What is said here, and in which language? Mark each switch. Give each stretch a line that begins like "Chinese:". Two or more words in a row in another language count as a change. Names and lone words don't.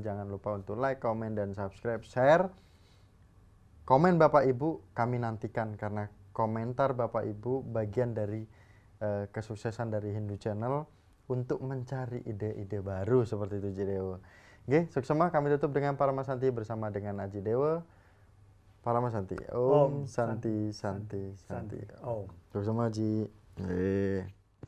Indonesian: Jangan lupa untuk like, komen, dan subscribe, share. Komen Bapak Ibu kami nantikan karena komentar Bapak Ibu bagian dari kesuksesan dari Hindu Channel untuk mencari ide-ide baru seperti itu Ji Dewo. Oke, suksema kami tutup dengan Paramasanti bersama dengan Aji Dewo.
Sanskrit: Paramasanti. Om Santi Santi Santi. Om.
Indonesian: Suksema Ji.